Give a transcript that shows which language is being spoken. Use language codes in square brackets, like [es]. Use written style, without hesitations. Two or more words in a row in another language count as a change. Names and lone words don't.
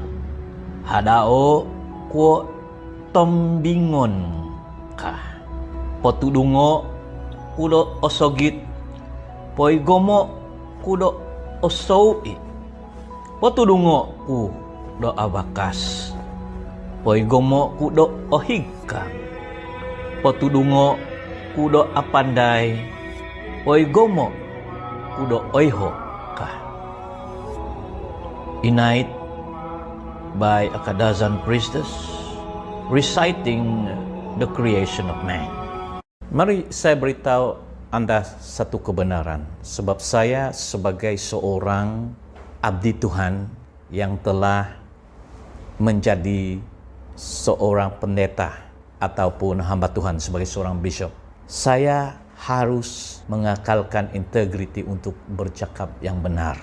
[dtp] hadao kuo tombingon ka, potudungo kudo osogit, poigomo kudo osouit, potudungo ku do abakas, poigomo ku do ohigkang, potudungo ku do apandai, poigomo ku do oiho ka. [en] Inait by a Kadazan priestess reciting the creation of man. [ms] Mari saya beritahu Anda satu kebenaran, sebab saya sebagai seorang abdi Tuhan yang telah menjadi seorang pendeta ataupun hamba Tuhan sebagai seorang bishop, saya harus mengakalkan integriti untuk bercakap yang benar.